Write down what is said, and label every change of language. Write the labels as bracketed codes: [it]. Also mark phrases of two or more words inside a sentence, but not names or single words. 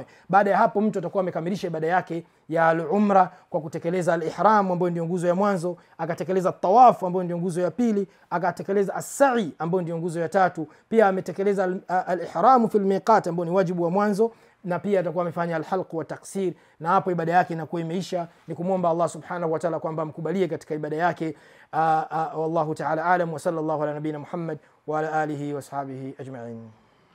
[sw] Baada ya hapo mtu atakuwa amekamilisha ibada yake ya al-umra kwa kutekeleza al-ihram ambayo ndio nguzo ya mwanzo, akatekeleza tawaf ambayo ndio nguzo ya pili, akatekeleza as-sa'i ambayo ndio nguzo ya 3, pia ametekeleza [ar] الإحرام في الميقات [sw] ambayo ni wajibu wa mwanzo, na pia atakuwa amefanya [ar] الحلق والتقصير. [sw] Na hapo ibada yake inakuwa imeisha. Ni kumwomba Allah [ar] سبحانه وتعالى [sw] kwamba amkubalie katika ibada yake. [ar] والله تعالى أعلم وصلى الله على نبينا محمد وعلى آله وصحبه أجمعين.